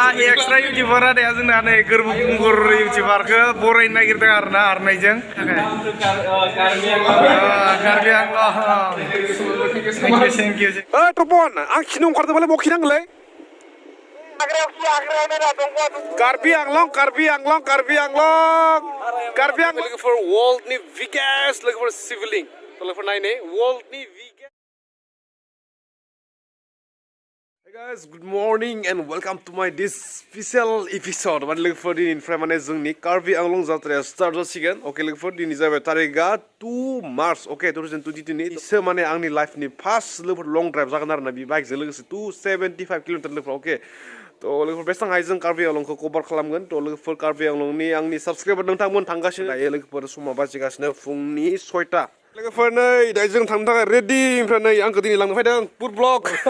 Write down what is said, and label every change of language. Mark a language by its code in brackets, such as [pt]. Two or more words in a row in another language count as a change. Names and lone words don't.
[en] extra youtuber [brx] आदाया जोंना नै गोरबो खुंगुर इउटिउबारखौ बरायनो नागिरदों आरोना आरनायजों कार्बि आंलं [en] thank you [brx] टपन आं खिनो ओंखारदोंबालाय बहा खिनांगोनलै कार्बि आंलं लोगोफोर वर्ल्डनि बिगेस्ट लोगोफोर सिभिलिं लोगोफोर नायनै वर्ल्डनि बिगेस्ट [en] Hey guys, good morning and welcome to my this special episode. But look for the info [brx] mane जोंनि कार्बि आंलं जात्राया start जासिगोन. [en] Okay, look for [brx] दिनै जाबाय तारिखआ 2 March. Okay, 2022 नि इसे माने आंनि लाइफनि फार्स्ट लोगोफोर लं ड्राइभ जागोन आरोना बि बाइकजों लोगोसे 275 किलोमिटार लोगोफोर ओके तो लोगोफोर बेसेबां जों कार्बि आंलंखौ कभार खालामगोन तो लोगोफोर कार्बि आंलंनि आंनि साबस्क्राइबार नोंथांमोन थांगासिनो दायो लोगोफोर समा बाजिगासिनो फुंनि 6टा लोगोफोर नै दायो जों थांनो थाखाय रेडि ओमफ्राय नै आंखौ दिनै लांनो फैदों पुर ब्लक